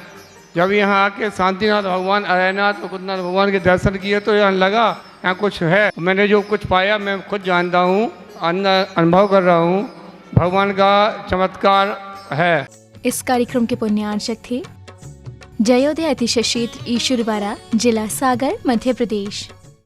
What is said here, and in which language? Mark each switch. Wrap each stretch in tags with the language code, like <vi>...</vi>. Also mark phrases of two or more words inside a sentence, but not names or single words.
<hi>जब यहाँ आके शांतिनाथ भगवान, अरयनाथ मुकुंदनाथ भगवान के दर्शन किए तो यहाँ लगा यहाँ कुछ है। मैंने जो कुछ पाया मैं खुद जानता हूँ, अनुभव कर रहा हूँ, भगवान का चमत्कार है। इस कार्यक्रम के पुण्यार्चक थे जयोदय अतिशय क्षेत्र ईश्वरवारा, जिला सागर, मध्य प्रदेश।</hi>